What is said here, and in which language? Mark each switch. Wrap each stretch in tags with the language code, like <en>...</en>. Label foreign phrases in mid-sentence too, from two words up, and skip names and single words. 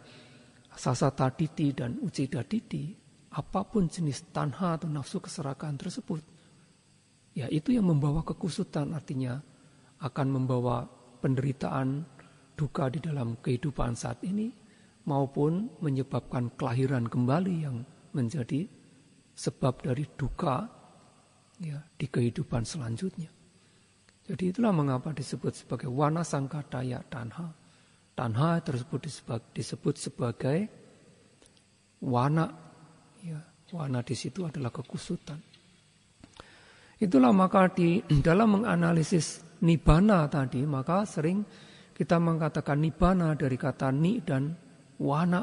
<pi>sasata diti</pi> <id>dan</id> <pi>ucida diti,</pi> <id>apapun jenis tanha atau nafsu keserakahan tersebut, ya itu yang membawa kekusutan, artinya akan membawa penderitaan, duka di dalam kehidupan saat ini, maupun menyebabkan kelahiran kembali yang menjadi sebab dari duka ya, di kehidupan selanjutnya. Jadi itulah mengapa disebut sebagai</id> <pi>wana sangkataya tanha.</pi> <id>Tanha tersebut disebut sebagai wana. Ya, wana di situ adalah kekusutan. Itulah maka di dalam menganalisis nibbana tadi, maka sering kita mengatakan nibbana dari kata ni dan wana.</id>